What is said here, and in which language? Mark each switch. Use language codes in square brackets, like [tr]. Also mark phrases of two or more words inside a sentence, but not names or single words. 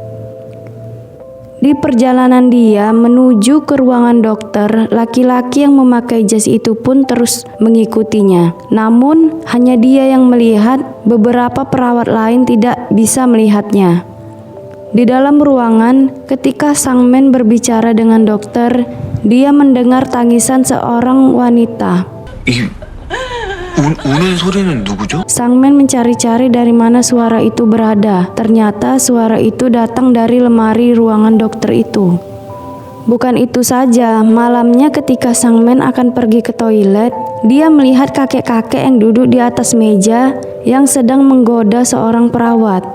[id] Di perjalanan dia menuju ke ruangan dokter, laki-laki yang memakai jas itu pun terus mengikutinya. Namun hanya dia yang melihat, beberapa perawat lain tidak bisa melihatnya. Di dalam ruangan, ketika Sang-man berbicara dengan dokter, dia mendengar tangisan seorang wanita. [ko] 우는 소리는 누구죠? [id] Sang-man mencari-cari dari mana suara itu berada. Ternyata suara itu datang dari lemari ruangan dokter itu. Bukan itu saja, malamnya ketika Sang-man akan pergi ke toilet, dia melihat kakek-kakek yang duduk di atas meja yang sedang menggoda seorang perawat.